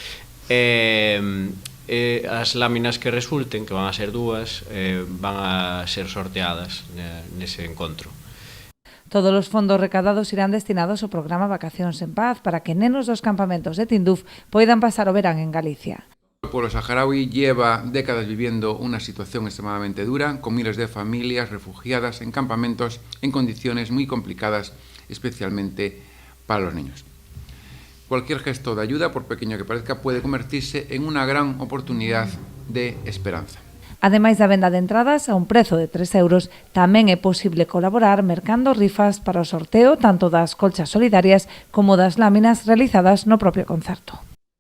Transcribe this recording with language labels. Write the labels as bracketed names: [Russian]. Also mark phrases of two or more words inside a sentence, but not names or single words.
[Galician] As láminas que resulten, que van a ser dúas, van a ser sorteadas nese encontro. Todos os fondos recadados irán destinados ao programa Vacacións en Paz para que nenos dos campamentos de Tinduf poidan pasar o verán en Galicia. [Spanish] El pueblo saharaui lleva décadas viviendo una situación extremadamente dura, con miles de familias refugiadas en campamentos en condiciones muy complicadas, especialmente para los niños. Cualquier gesto de ayuda, por pequeño que parezca, puede convertirse en una gran oportunidad de esperanza. [Galician] Ademais da venda de entradas a un prezo de 3 euros, tamén é posible colaborar mercando rifas para o sorteo tanto das colchas solidarias como das láminas realizadas no propio concerto.